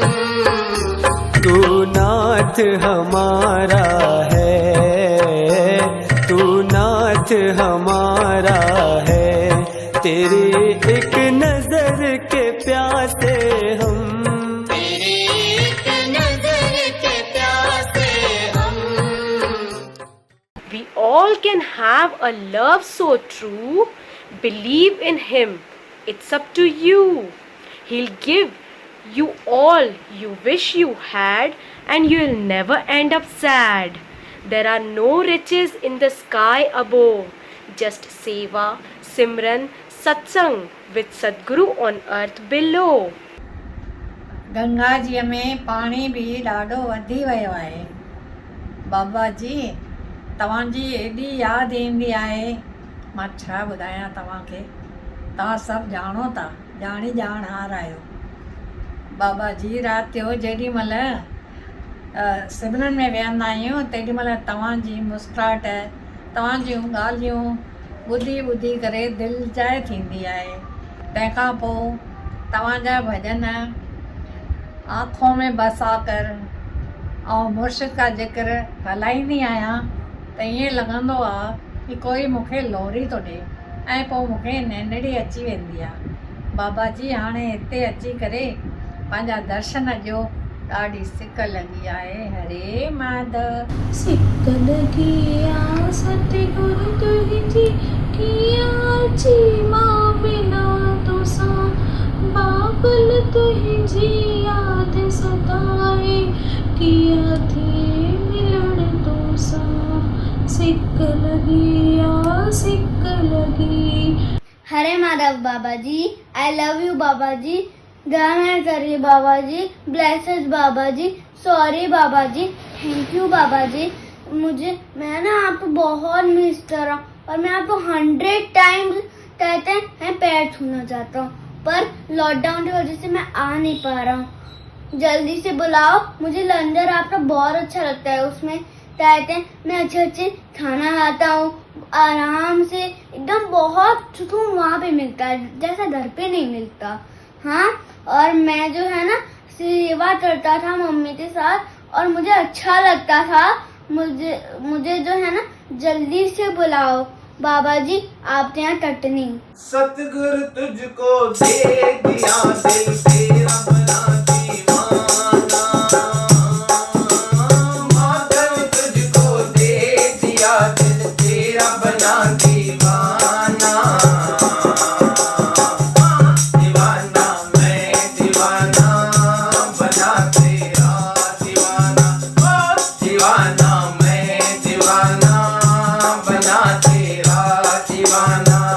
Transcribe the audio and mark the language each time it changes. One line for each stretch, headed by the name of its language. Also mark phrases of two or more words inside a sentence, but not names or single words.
Hindi: तू नाथ हमारा है, तू नाथ हमारा है, तेरी एक नजर के प्यासे हम, तेरी एक नजर के प्यासे हम।
English: We all can have a love so true, believe in him, it's up to you. He'll give you all you wish you had and you'll never end up sad. There are no riches in the sky above, just
Hindi: सेवा, सिमरन, सत्संग
English: with Sadguru on earth below.
Sindhi: गंगा जी में पाणी बि ॾाढो वधी वियो आहे। बाबा जी तव्हांजी एॾी यादि ईंदी आहे, मां छा ॿुधायां तव्हांखे, तव्हां सभु ॼाणो था, ॼाणी ॼाणहार आहियो। बाबा जी राति जो जेॾीमहिल सिमरन में विहंदा आहियूं तेॾीमहिल तव्हांजी मुस्कुराहट, तव्हांजियूं ॻाल्हियूं ॿुधी ॿुधी करे दिलि जाइ थींदी आहे। तंहिंखां पोइ तव्हांजा भॼन
Hindi: आँखों में बसा कर
Sindhi: ऐं
Hindi: मुर्शिद का ज़िक्र
Sindhi: हलाईंदी आहियां त ईअं लॻंदो आहे कि कोई मूंखे लोरी थो ॾिए ऐं पोइ मूंखे निंड अची वेंदी आहे। बाबा जी हाणे हिते अची करे पंहिंजा दर्शन ॾियो, ॾाढी सिक लॻी आहे। हरे माधव। सिक लगी आ सतगुरु तुझी किया जी मां बिना तुसा बाबल तुझी याद सताए किया थी मिलन तुसा सिक लगी आ सिक लगी।
Hindi: हरे माधव बाबा जी,
English: I love you
Hindi: बाबा जी, दया करिए बाबा जी, ब्लेसेस बाबा जी, सॉरी बाबा जी,
English: thank you Baba ji.
Hindi: मैं ना आपको बहुत मिस कर रहा हूँ और मैं आपको 100 टाइम्स कहते हैं पैर छूना चाहता हूँ, पर लॉकडाउन की वजह से मैं आ नहीं पा रहा हूँ। जल्दी से बुलाओ, मुझे लंगर आपका बहुत अच्छा लगता है, उसमें कहते हैं मैं अच्छे खाना खाता हूँ, आराम से एकदम बहुत सुकून वहाँ पे मिलता है जैसा घर पे नहीं मिलता। हाँ, और मैं जो है ना सेवा करता था मम्मी के साथ और मुझे अच्छा लगता था। मुझे जो है ना जल्दी से बुलाओ बाबा जी, आप यहाँ कटनी। सतगुरु तुझको दे दिया दिल तेरा बना दीवाना, माधव तुझको दे दिया दिल तेरा बना दीवाना, दीवाना मैं दीवाना बना तेरा दीवाना, दीवाना मैं दीवाना बना तेरा दीवाना।